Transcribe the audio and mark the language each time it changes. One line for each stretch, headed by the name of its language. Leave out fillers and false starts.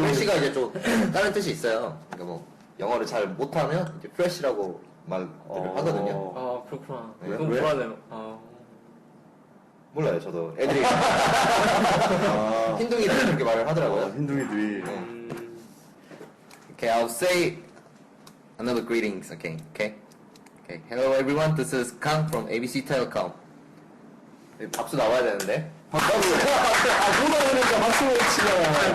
Korean: 프레시가 이제 좀 다른 뜻이 있어요. 그러니까 뭐 영어를 잘 못하면 이제 프레시라고 말을 하거든요. 그렇구나. 네, 그럼 왜? 뭐하네요. 몰라요, 저도. 애들이 아, 흰둥이들이 그렇게 말을 하더라고요. 흰둥이들이.
English: Okay, I'll say another greetings. Okay. Hello everyone. This is Kang from ABC Telecom.
Korean: 박수 나와야 되는데. 뭐라 그러니까 박수를 치잖아.